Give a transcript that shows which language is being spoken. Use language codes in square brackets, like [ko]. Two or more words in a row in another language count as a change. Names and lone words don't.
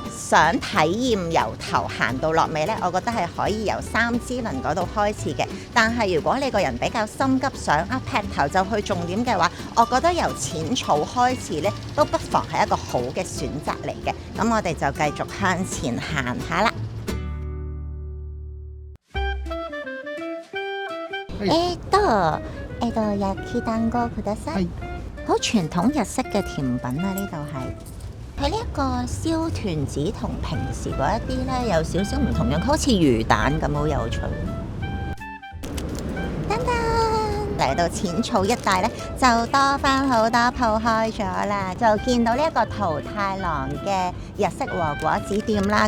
[yue] 想體驗由頭行到落尾咧，我覺得係可以由三之輪嗰度開始嘅。但係如果你個人比較心急想劈頭就去重點嘅話，我覺得由淺草開始咧，都不妨係一個好嘅選擇嚟嘅。咁我哋就繼續向前行下啦。 [ja] 焼き団子ください。 [yue] 好傳統日式嘅甜品啊！呢度係佢呢一個燒團子同平時嗰一啲咧有少少唔同樣，好似魚蛋咁，好有趣。嚟到淺草一帶咧，就多翻好多鋪開咗啦，就見到呢一個桃太郎嘅日式和果子店啦。